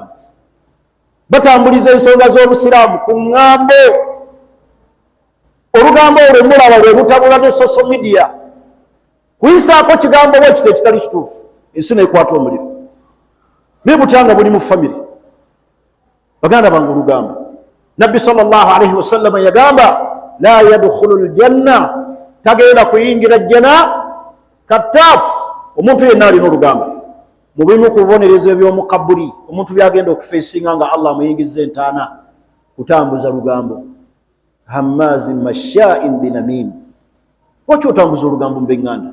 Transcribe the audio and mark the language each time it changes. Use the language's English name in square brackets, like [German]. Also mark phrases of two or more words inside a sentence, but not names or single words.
[Ganda] Batambuliza ensonga z'Obusiraamu ku ŋŋambo. Olugambo olwo mulaba lwe lutabula ne [English] social media, [Ganda] kuyisaako kigambo bwe kiti ekitali kituufu, ensi n'ekwata omuliro. Naye butyanga buli mu famire. Baganda bange, olugambo, Nabbi [Arabic] صلى الله عليه وسلم [Ganda] yagamba, [Arabic] لا يدخل الجنة, [Ganda] tagenda kuyingira jjana kattaatu omuntu yenna alina olugambo. Mu bimu ku bubonerezo eby'omu kabuli omuntu byagenda okufeesinga nga Allah amuyingizza entaana, kutambuza lugambo. [Arabic] هماز مشاء بنميم. [Ganda] Lwaki otambuza olugambo mb'eŋŋanda?